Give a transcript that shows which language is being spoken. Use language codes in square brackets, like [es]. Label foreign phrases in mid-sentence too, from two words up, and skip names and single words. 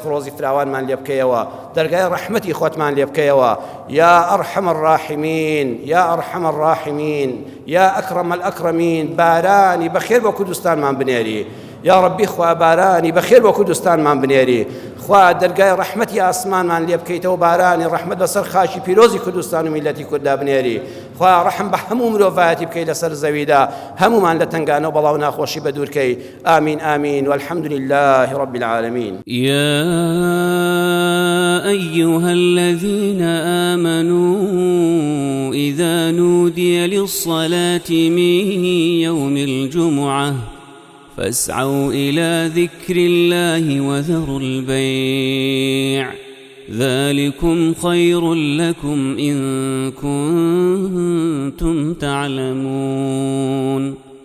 [ckb] و ڕۆزی فراوانمان لێ بکەیەوە دەرگای ڕەحمەتی خۆتمان لێ بکەیەوە [ar] یا ئەرحەم الراحمین یا ئەرحەم الراحمین یا ئەکرەم الئەکرەمین [ckb] بارانی بەخێر بۆ کوردستانمان بنێری یا ڕەبی خوا بارانی بەخێر بۆ کوردستانمان بنێری خوا دەرگای ڕەحمەتی ئاسمانمان لێ بکەیتەوە بارانی ڕەحمەت بەسەر خاکی پیرۆزی کوردستان و میلەتی کوردا بنێری خوا ڕەحم بە هەموو مرۆڤایەتی بکەی لەسەر زەویدا هەمومان لە تنگانە و بەڵاو ناخۆشی بە دوورکەی ئامین ئامین [ar] والحمد لله رب العالمين يا أيها الذين آمنوا إذا نودي للصلاة من يوم الجمعة فاسعوا إلى ذكر الله وذروا البيع ذلكم خير لكم إن كنتم تعلمون